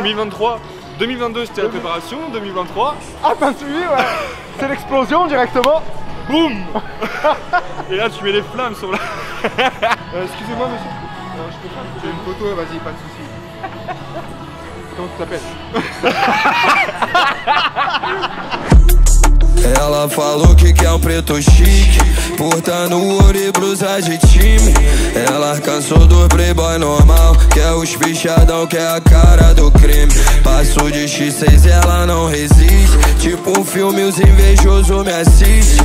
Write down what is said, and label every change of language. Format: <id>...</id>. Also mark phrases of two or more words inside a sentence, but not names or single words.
<fr>2023. 2022, c'était la préparation. 2023. Ah, t'as suivi, ouais. C'est l'explosion directement. Boum. Et là, tu mets les flammes sur la... Excusez-moi, monsieur. Je peux pas. J'ai une photo, vas-y, pas de soucis. Comment tu t'appelles?</fr> <pt>Ela falou que quer preto chique, portando ouro e blusa de time. Ela cansou do playboy normal, quer os bichadão, quer a cara do crime. Passo de X6, ela não resiste, tipo um filme, os invejosos me assistem.</pt>